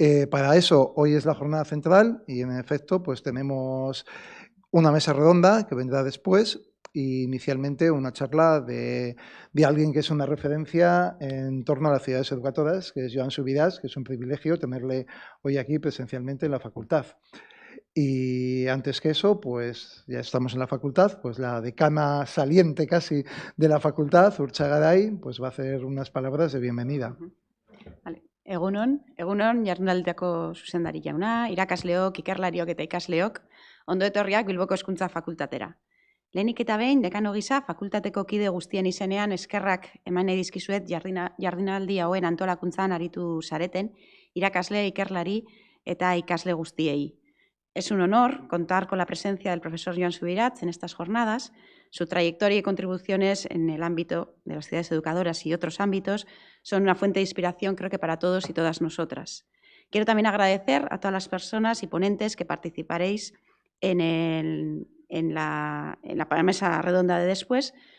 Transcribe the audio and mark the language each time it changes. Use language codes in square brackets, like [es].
[es] Para eso, hoy es la jornada central y en efecto pues tenemos una mesa redonda que vendrá después y inicialmente una charla de alguien que es una referencia en torno a las ciudades educadoras, que es Joan Subirás, que es un privilegio tenerle hoy aquí presencialmente en la facultad. Y antes que eso, pues ya estamos en la facultad, pues la decana saliente casi de la facultad, Urtxa Garay, pues va a hacer unas palabras de bienvenida. Vale. [eu] Egunon jardunaldiako zuzendari jauna, irakasleok, ikerlariok eta ikasleok, ondo etorriak Bilboko Hezkuntza Fakultatera. Lehenik eta behin, dekano gisa, fakultateko kide guztien izenean eskerrak eman nahi dizkizuet jardunaldi hauen antolakuntzan aritu zareten, irakasle, ikerlari eta ikasle guztiei. [es] Es un honor contar con la presencia del profesor Joan Subirats en estas jornadas. Su trayectoria y contribuciones en el ámbito de las ciudades educadoras y otros ámbitos son una fuente de inspiración, creo que para todos y todas nosotras. Quiero también agradecer a todas las personas y ponentes que participaréis en la mesa redonda de después.